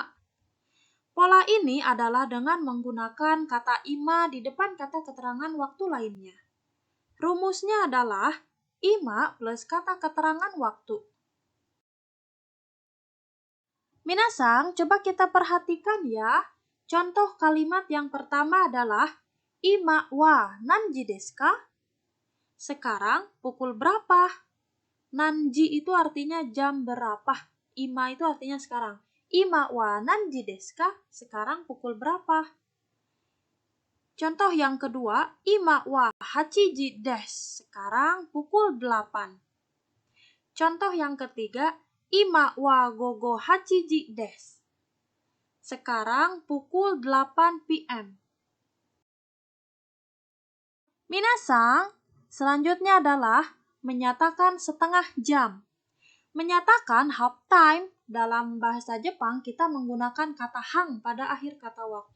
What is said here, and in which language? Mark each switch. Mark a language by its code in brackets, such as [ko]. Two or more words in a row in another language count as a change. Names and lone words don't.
[id] Pola ini adalah dengan menggunakan kata ima di depan kata keterangan waktu lainnya. Rumusnya adalah ima plus kata keterangan waktu. Minasang, coba kita perhatikan ya. Contoh kalimat yang pertama adalah [ja] 今は何時ですか? [id] Sekarang pukul berapa? Nanji itu artinya jam berapa. Ima itu artinya sekarang. [ja] 今は何時ですか? [id] Sekarang pukul berapa? Contoh yang kedua, [ja] 今は八時です. [id] Sekarang pukul 8. Contoh yang ketiga, [ja] 今は午後八時です. [id] Sekarang pukul 8 PM. Minasang, selanjutnya adalah menyatakan setengah jam. Menyatakan [en] half time [id] dalam bahasa Jepang kita menggunakan kata hang pada akhir kata waktu.